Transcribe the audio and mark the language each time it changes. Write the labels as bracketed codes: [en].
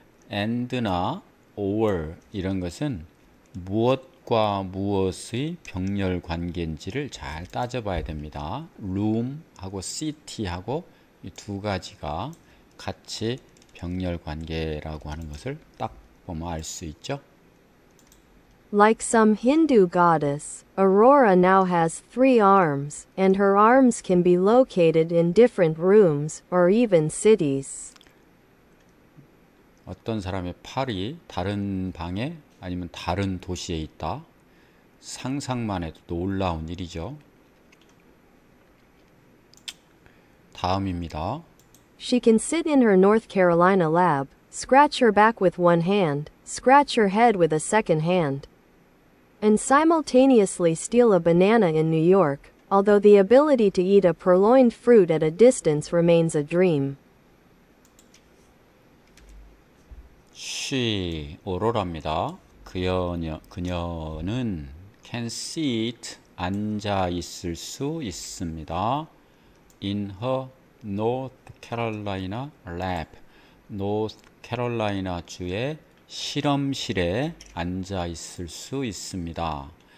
[ko] and나 or 이런 것은 무엇과 무엇의 병렬 관계인지를 잘 따져봐야 됩니다. room하고 city하고 이 두 가지가 같이 병렬 관계라고 하는 것을 딱 보면 알 수 있죠. [en] Like some Hindu goddess, Aurora now has 3 arms, and her arms can be located in different rooms or even cities. [ko] 어떤 사람의 팔이 다른 방에 아니면 다른 도시에 있다. 상상만 해도 놀라운 일이죠. 다음입니다. [en] She can sit in her North Carolina lab, scratch her back with one hand, scratch her head with a second hand, and simultaneously steal a banana in New York, although the ability to eat a purloined fruit at a distance remains a dream. [ko] She, 오로라입니다. 그녀는 [en] can sit, [ko] 앉아 있을 수 있습니다. [en] In her North Carolina lab, [ko] North Carolina 주의 실험실에 앉아 있을 수 있습니다.